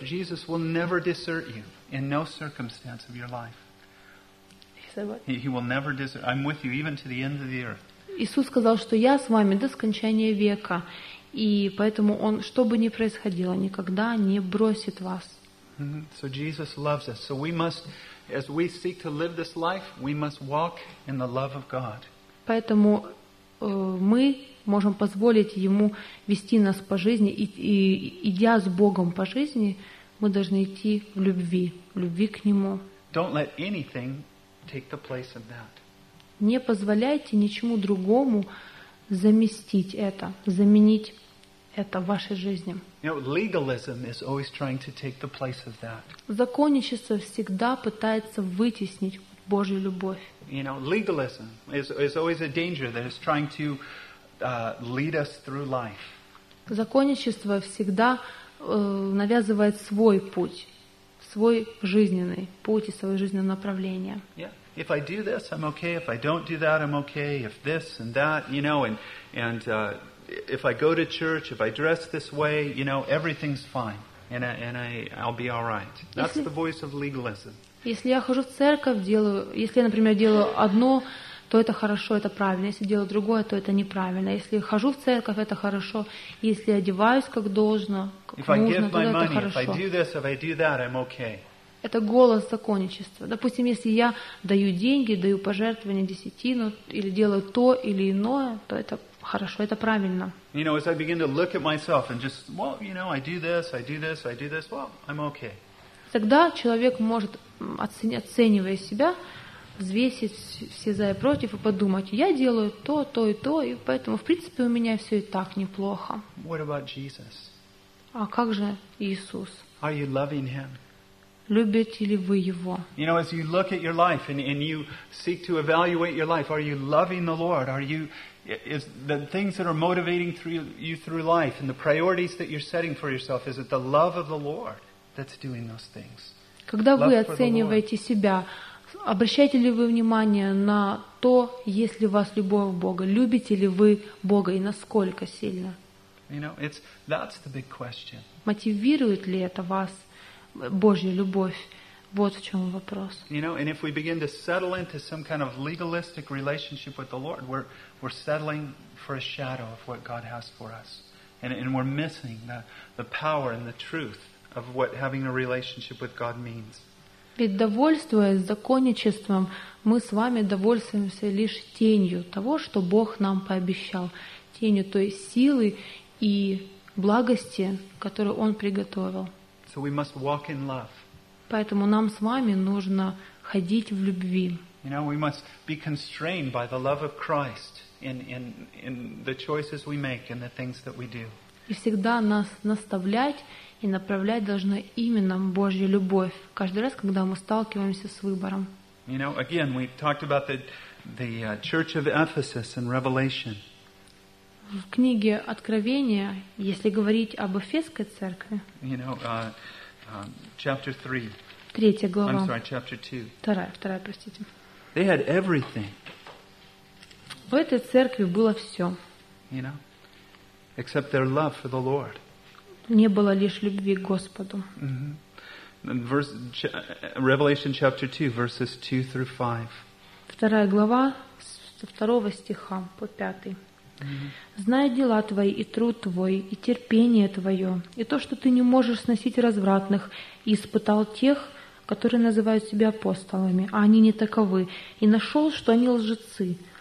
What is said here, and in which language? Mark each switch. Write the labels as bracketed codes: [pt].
[en] Jesus will never desert you in no circumstance of your life. He will never desert. I'm with you even to the end of the earth. [ru] Иисус сказал, что я с вами до скончания века, и поэтому Он, что бы ни происходило, никогда не бросит вас. [en] So Jesus loves us. So we must, as we seek to live this life, we must walk in the love of God. [ru] Поэтому мы можем позволить Ему вести нас по жизни, и идя с Богом по жизни, мы должны идти в любви к Нему. [en] Don't let anything take the place of that. [ru] Не позволяйте ничему другому заместить это, заменить это в вашей жизни. [en] You know, legalism is always trying to take the place of that. [ru] Законничество всегда пытается вытеснить Божью любовь. [en] You know, legalism is always a danger that is trying to lead us through life. [ru] Законничество всегда навязывает свой путь, свой жизненный путь и свое жизненное направление. [en] Yeah. If I do this, I'm okay. If I don't do that, I'm okay. If this and that, you know, and if I go to church, if I dress this way, you know, everything's fine, and I'll be all right. That's the voice of legalism. [ru] Если я хожу в церковь, делаю, если я, например, делаю одно, то это хорошо, это правильно. Если делаю другое, то это неправильно. Если хожу в церковь, это хорошо. Если одеваюсь как должно, как нужно, то это хорошо. [en] If I do this, if I do that, I'm okay. [ru] Это голос законничества. Допустим, если я даю деньги, даю пожертвования, десятину, или делаю то или иное, то это хорошо, это правильно. [en] You know, as I begin to look at myself and just, well, you know, I do this, I do this, I do this, well, I'm okay. [ru] Тогда человек может, оценивая себя, взвесить все за и против и подумать, я делаю то, то и то, и поэтому, в принципе, у меня все и так неплохо. [en] What about Jesus? [ru] А как же Иисус? [en] Are you loving Him? [ru] Любите ли вы Его? [en] You know, as you look at your life and you seek to evaluate your life, are you loving the Lord? Are you, is the things that are motivating through you through life and the priorities that you're setting for yourself, is it the love of the Lord that's doing those things? [ru] Когда вы оцениваете себя, обращаете ли вы внимание на то, есть ли у вас любовь к Богу? Любите ли вы Бога и насколько сильно? [en] You know, it's, that's the big question. [ru] Мотивирует ли это вас Божья любовь? Вот в чем вопрос. [en] You know, and if we begin to settle into some kind of legalistic relationship with the Lord, we're settling for a shadow of what God has for us. And we're missing the power and the truth of what having a relationship with God means. [ru] Ведь довольствуясь законничеством, мы с вами довольствуемся лишь тенью того, что Бог нам пообещал. Тенью той силы и благости, которую Он приготовил. [en] So we must walk in love. [ru] Поэтому нам с вами нужно ходить в любви. [en] You know, we must be constrained by the love of Christ in the choices we make and the things that we do. [ru] И всегда нас наставлять и направлять должна именно Божья любовь каждый раз, когда мы сталкиваемся с выбором. [en] You know, again, we've talked about the Church of Ephesus in Revelation. [ru] В книге Откровения, если говорить об Эфесской церкви, [en] you know, chapter 3. [ru] Третья глава. [en] I'm sorry, chapter 2. [ru] Вторая, простите. [en] They had everything. [ru] В этой церкви было все. [en] You know, except their love for the Lord. [ru] Не было лишь любви к Господу. [en] Mm-hmm. Revelation chapter 2, verses 2 through 5. [ru] Вторая глава, со второго стиха по пятый. «Знаю дела твои, и труд твой, и терпение твое, и то, что ты не можешь сносить развратных, и испытал тех, которые называют себя апостолами, а они не таковы, и нашел, что они лжецы.